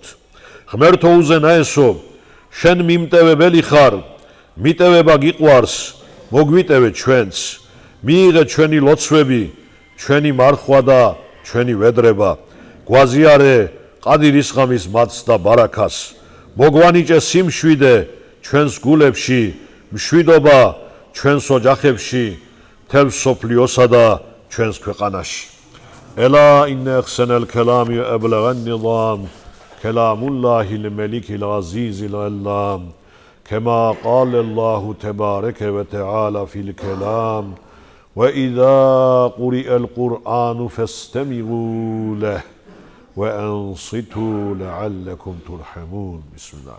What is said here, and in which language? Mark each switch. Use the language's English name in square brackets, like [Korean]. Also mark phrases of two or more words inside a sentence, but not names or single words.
[Georgian] ღმერთო უზენაესო, შენ მიმტევებელი ხარ, მიტევება გიყვარს, მოგვიტევე ჩვენც, მიიღე ჩვენი ლოცვები, ჩვენი მარხვა და ჩვენი ვედრება, გვაზიარე ყადირის ღამის მადლს და ბარაქას, მოგვანიჭე სიმშვიდე ჩვენს გულებში, მშვიდობა ჩვენს ოჯახებში, მთელ მსოფლიოსა და ჩვენს ქვეყანაში. [Arabic] ألا إن أحسن الكلام أبلغ نظام كلام الله الملك العزيز العلام كما قال الله تبارك وتعالى في الكلام وإذا قرئ القرآن فاستمعوا له وأنصتوا لعلكم ترحمون. بسم الله.